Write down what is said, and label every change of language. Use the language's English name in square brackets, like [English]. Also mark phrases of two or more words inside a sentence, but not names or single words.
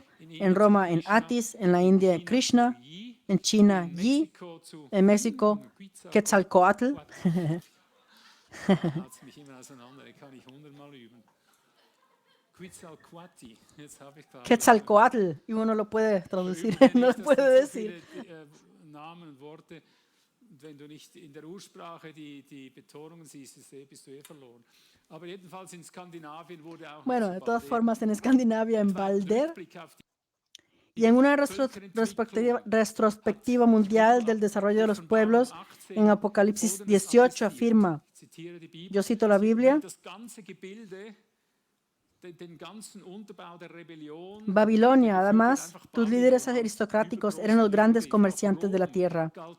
[Spanish] En Roma, en Atis. En la India, en Krishna. En China, Yi. En México, Quetzalcoatl. Quetzalcoatl, y uno lo puede traducir, no lo puede decir. [German] Wenn du nicht in der Ursprache die Betonungen siehst, bist du verloren. Aber jedenfalls in Skandinavien wurde auch [Spanish] bueno, de todas formas, en Escandinavia, en Balder, y en una retrospectiva mundial del desarrollo de los pueblos, en Apocalipsis 18 afirma, yo cito la Biblia, Babilonia, además, tus líderes aristocráticos eran los grandes comerciantes de la tierra.